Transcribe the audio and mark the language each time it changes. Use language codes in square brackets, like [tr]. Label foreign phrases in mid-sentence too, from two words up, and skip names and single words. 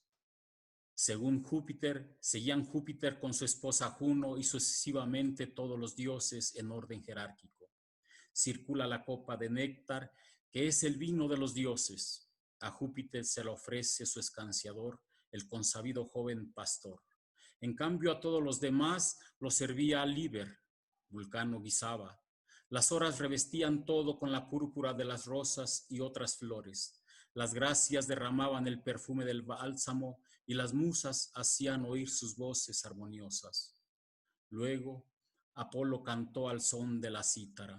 [es] Según Júpiter, seguían Júpiter con su esposa Juno y sucesivamente todos los dioses en orden jerárquico. Circula la copa de néctar, que es el vino de los dioses. A Júpiter se le ofrece su escanciador, el consabido joven pastor. En cambio, a todos los demás los servía Liber. Vulcano guisaba. Las horas revestían todo con la púrpura de las rosas y otras flores. Las gracias derramaban el perfume del bálsamo y las musas hacían oír sus voces armoniosas. Luego, Apolo cantó al son de la cítara.